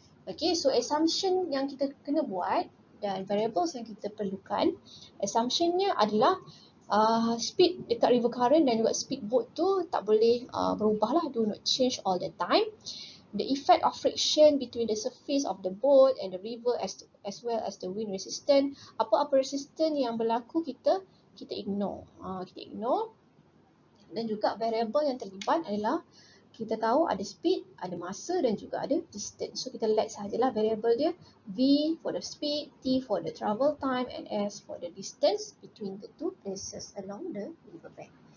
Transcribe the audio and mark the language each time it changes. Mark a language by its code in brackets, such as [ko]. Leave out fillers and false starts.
[ms] Okay, so assumption yang kita kena buat dan variables yang kita perlukan, assumptionnya adalah speed dekat river current dan juga speed boat tu tak boleh berubah lah, [en] do not change all the time. The effect of friction between the surface of the boat and the river as well as the wind resistance, [ms] apa-apa resistance yang berlaku kita ignore. Kita ignore. Dan juga variable yang terlibat adalah kita tahu ada speed, ada masa dan juga ada distance. So kita let sahajalah variable dia. [en] V for the speed, T for the travel time and S for the distance between the two places along the river bank.